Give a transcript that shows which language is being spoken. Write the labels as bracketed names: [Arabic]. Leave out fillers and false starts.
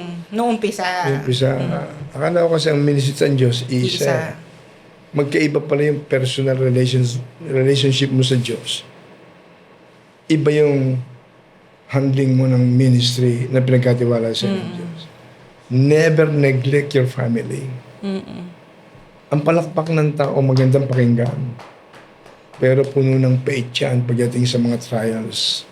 [Filipino] Noong umpisa. Umpisa. Akala ko kasi ang ministry ng Diyos, isa. Magkaiba pala yung personal relationship mo sa Diyos. Iba yung handling mo ng ministry na pinagkatiwala sa Diyos. [English] Never neglect your family. [Filipino] Ang palakpak ng tao, magandang pakinggan. Pero puno ng pait yan pagdating sa mga trials.